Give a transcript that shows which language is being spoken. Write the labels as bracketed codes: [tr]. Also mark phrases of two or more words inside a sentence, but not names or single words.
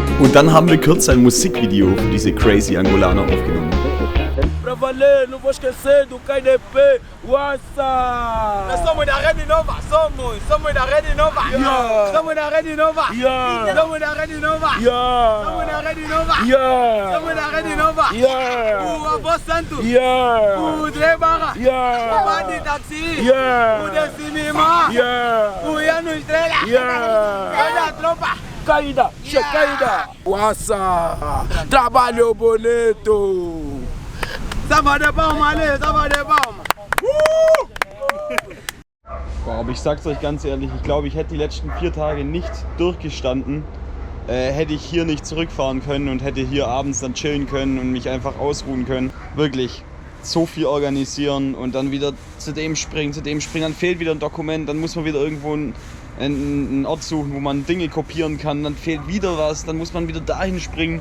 [de] Und dann haben wir kurz ein Musikvideo für diese crazy Angolaner aufgenommen. [pt] Pra valer, não vou esquecer do KDP, Wassa! Nós somos da Rede Nova, somos da Rede Nova! Yeah. Somos da Rede Nova! Yeah. Somos da Rede Nova! Yeah. Somos da Rede Nova! Yeah. Somos da Rede Nova! Yeah. O Avô Santo! Yeah. O Dre Barra! Yeah. O Bandi Taxi! Yeah. O Decimima! Yeah. O Yano Estrela! Yeah. Olha a tropa! Caída! Caída! Wassa! Trabalho bonito! Salva de Baum, alle! Salva de Baum! [de] Boah, aber ich sag's euch ganz ehrlich, ich glaube, ich hätte die letzten 4 Tage nicht durchgestanden, hätte ich hier nicht zurückfahren können und hätte hier abends dann chillen können und mich einfach ausruhen können. Wirklich, so viel organisieren und dann wieder zu dem springen, dann fehlt wieder ein Dokument, dann muss man wieder irgendwo einen Ort suchen, wo man Dinge kopieren kann, dann fehlt wieder was, dann muss man wieder dahin springen.